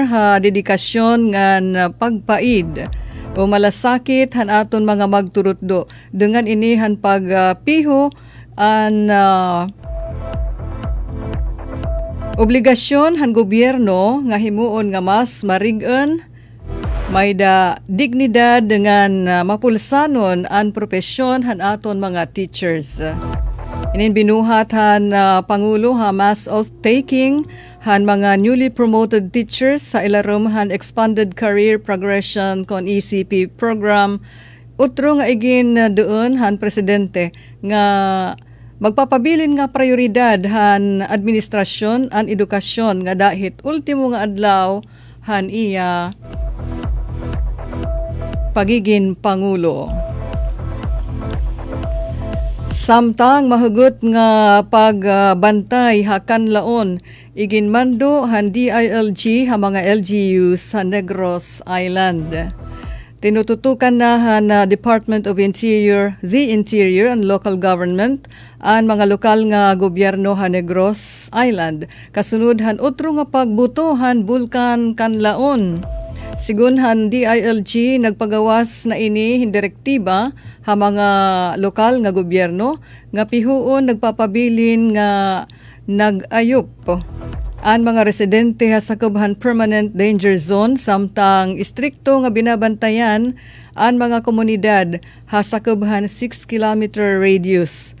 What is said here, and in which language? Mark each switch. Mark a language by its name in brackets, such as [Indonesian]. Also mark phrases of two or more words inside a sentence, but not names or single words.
[Waray] ha dedikasyon ngan pagpaid o malasakit han aton mga magturutdo dengan ini han pagpiho an obligasyon han gobyerno nga himuon nga mas marig-an may da dignidad dengan mapulsanon an propesyon han aton mga teachers. Inin binuhat han Pangulo ha [English] mass oath-taking [Waray] han mga [English] newly promoted teachers [Waray] sa ilarom han [English] expanded career progression [Waray] kon ECP program. Utro nga igin doon han presidente nga magpapabilin nga prioridad han administrasyon an edukasyon nga dahit ultimo nga adlaw han iya pagiging Pangulo. Samtang mahugot nga pagbantay hakan laon iginmando han DILG ha mga LGUs sa Negros Island. Tinututukan na han Department of Interior, the Interior and Local Government ang mga lokal nga gobyerno ha Negros Island. Kasunod han utro nga pagbuto han bulkan kanlaon. Sigun han DILG nagpagawas na ini direktiba ha mga lokal nga gobyerno nga pihuon nagpapabilin nga nagayop ang mga residente ha sakubhan [English] permanent danger zone [Waray] samtang istrikto nga binabantayan ang mga komunidad ha sakubhan 6 [English] kilometer radius.